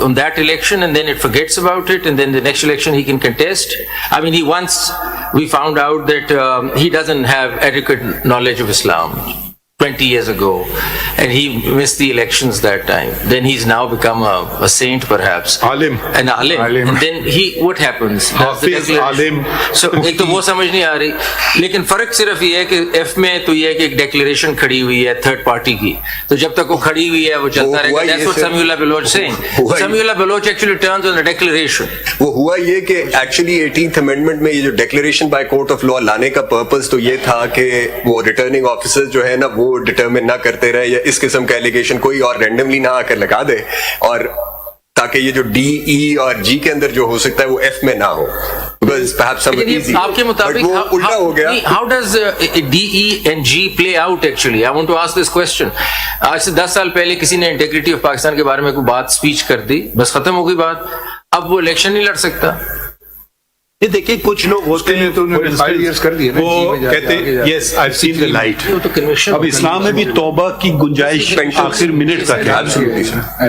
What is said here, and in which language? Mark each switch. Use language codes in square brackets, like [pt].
[en] On that election, and then it forgets about it, and then the next election he can contest? I mean, we found out that he doesn't have adequate knowledge of Islam 20 years ago, and he missed the elections that time. Then he's now become a saint, perhaps. Alim. An alim. And then what happens? Hafiz, alim. [ur] So ایک تو وہ سمجھ نہیں آ رہی, لیکن فرق صرف یہ ہے کہ ایف میں تو یہ ہے کہ ایک ڈیکلیریشن کھڑی ہوئی ہے تھرڈ پارٹی کی, تو جب تک وہ کھڑی ہوئی ہے وہ چلتا رہے گا. [en] That's what Samiullah Baloch saying. Samiullah Baloch actually turns on the declaration. [ur] وہ ہوا یہ کہ ایکچولی 18th امینڈمنٹ میں یہ جو declaration by court of law لانے کا پرپز تو یہ تھا کہ وہ ریٹرننگ آفیسر جو ہے نا وہ ڈٹرمن نہ کرتے رہے یا اس قسم کا ایلیگیشن کوئی اور رینڈملی نہ آ کر لگا دے, اور تاکہ یہ جو ڈی, ای اور جی کے اندر جو ہو سکتا ہے وہ ایف میں نہ ہو. آپ کے مطابق الٹا ہو گیا. [en] How does D, E and G play out actually? I want to ask this question. [ur] آج سے 10 سال پہلے کسی نے انٹیگریٹی آف پاکستان کے بارے میں کوئی بات اسپیچ کر دی, بس ختم ہو گئی بات. اب وہ الیکشن نہیں لڑ سکتا. یہ دیکھیے کچھ لوگ ہوتے ہیں تو 5 years کر دیے, وہ کہتے ہیں [en] Yes I seen the light. [ur] اب اسلام میں بھی توبہ کی گنجائش آخر منٹ تک ہے.